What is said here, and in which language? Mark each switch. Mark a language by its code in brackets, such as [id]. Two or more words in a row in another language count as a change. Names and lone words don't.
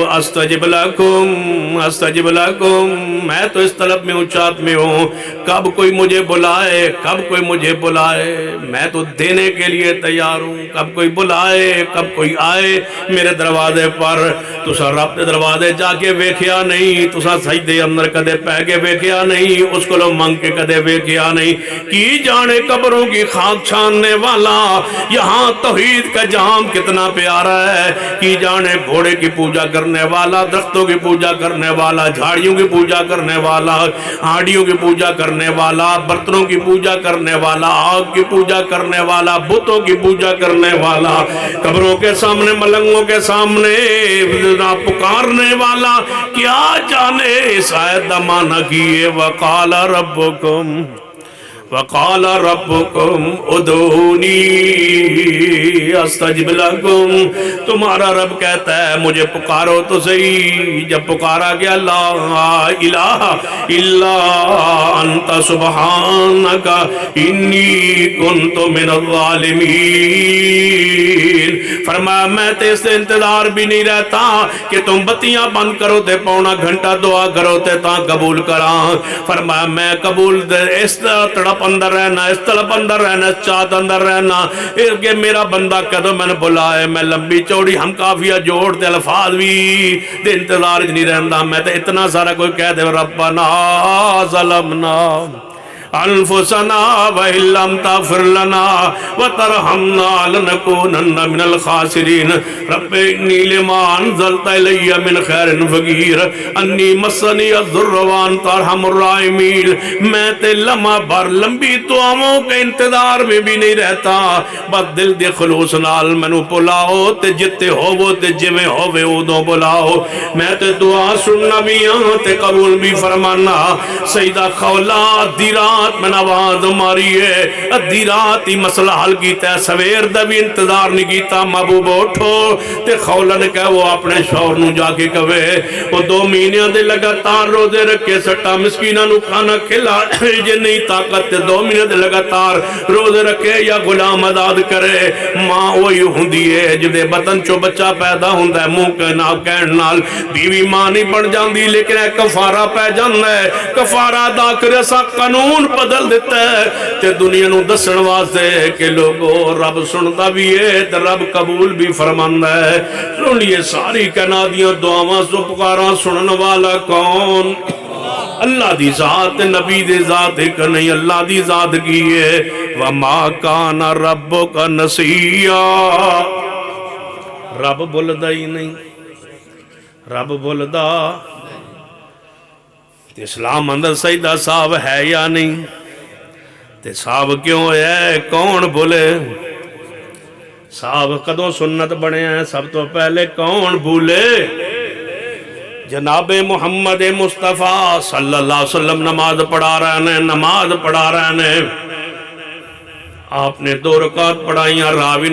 [ar] استجب لکم استجب لکم [ur] میں تو اس طلب میں ہوں چاہت میں ہوں کب کوئی مجھے بلائے کب کوئی مجھے بلائے. میں تو دینے کے لیے تیار ہوں کب کوئی بلائے کب کوئی آئے میرے دروازے پر. [pa] تسا رب دے دروازے جا کے ویکھیا نہیں, تسا سجدے اندر کدے پہ کے ویکھیا نہیں, اس کو لو منگ کے کدے ویکھیا نہیں. [ur] کی جانے قبروں کی خاک چھاننے والا یہاں توحید کا جام کتنا پیارا ہے. کی جانے گھوڑے کی پوجا کرنے والا, درختوں کی پوجا کرنے والا, جھاڑیوں کی پوجا کرنے والا, ہاڑیوں کی پوجا کرنے والا, برتنوں کی پوجا کرنے والا, آگ کی پوجا کرنے والا, بتوں کی پوجا کرنے والا, قبروں کے سامنے ملنگوں کے سامنے پکارنے والا. [pa] کیا جانے اس آیت دا معنی کیے [ar] وقال ربکم وقال ربکم ادعونی استجب لکم. [ur] تمہارا رب کہتا ہے مجھے پکارو تو صحیح. جب پکارا گیا [ar] لا الہ الا انت سبحانک انی کنت من الظالمین. [pa] فرمایا میں تے اس انتظار بھی نہیں رہتا کہ تم بتیاں بند کرو تے پونا گھنٹہ دعا کرو تے تاں قبول کراں. فرمایا میں قبول اس طرح تڑپ تڑپ اندر رہنا، اس طلب اندر رہنا، اس چاہت اندر رہنا کہ میرا بندہ کدو میں نے بلائے، میں لمبی چوڑی ہم کافیہ جوڑتے الفاظ بھی دے انتظار نہیں رہندا، میں تے اتنا سارا کوئی کہہ دے [ar] ربنا ظلمنا انفسنا وَإِن لَّمْ تَغْفِرْ لَنَا وَتَرْحَمْنَا لَنَكُونَنَّ مِنَ الْخَاسِرِينَ رب إِنِّي لِمَا أَنزَلْتَ إِلَيَّ مِنْ خَيْرٍ فَقِيرٌ أَنِّي مَسَّنِيَ الضُّرُّ وَأَنْتَ أَرْحَمُ الرَّاحِمِينَ [pa] میں تے لمحہ بھر لمبی دعاؤں کے انتظار میں بھی نہیں رہتا، بس دل دے خلوص نال مینوں بلاؤ تے جتے ہوو تے جویں ہووے اودوں بلاؤ، میں تے دعا سننا بھی ہاں تے قبول بھی فرمانا۔ سیدہ خولہ دی رات میں آواز ماری ہے، ادھی رات ہی مسئلہ حل کیتا ہے، سویر دا بھی انتظار نہیں کیتا، محبوب اٹھو تے خولہ نے کہا وہ اپنے شوہر نو جا کے کہے وہ 2 مہینے دے لگاتار روزے رکھے سٹا مسکینہ نو کھانا کھلا جے نہیں طاقت تے 2 مہینے دے لگاتار روزے رکھے یا غلام آزاد کرے، ماں وہی ہوندی ہے جدے بطن چو بچہ پیدا ہوندا ہے منہ کے نال کہن نال بیوی ماں نہیں بن جاندی، لیکن ایک کفارہ پہ جاندا ہے، کفارہ ادا کرے سا قانون بدل دیتا ہے تے دنیا نو دسن واسطے کہ لوگو رب سنتا بھی ہے تے رب قبول بھی فرماندا ہے۔ سنیے ساری کائناتیاں دعاواں سو پکاراں سنن والا کون؟ اللہ دی ذات، نبی دی ذات ایک نہیں، اللہ دی ذات کی ہے۔ [ar] وَمَا كَانَ رَبُّكَ نَسِيًّا [pa] رب بولدا ہی نہیں، رب بولدا تے اسلام اندر سجدہ صاحب ہے یا نہیں تے صاحب کیوں ہے؟ کون بولے؟ صاحب کدوں سنت بنے ہیں؟ سب تو پہلے کون بھولے؟ [ur] جناب محمد مصطفیٰ صلی اللہ علیہ وسلم نماز پڑھا رہے ہیں، نماز پڑھا رہے ہیں، آپ نے 2 رکعت پڑھائیاں، راوی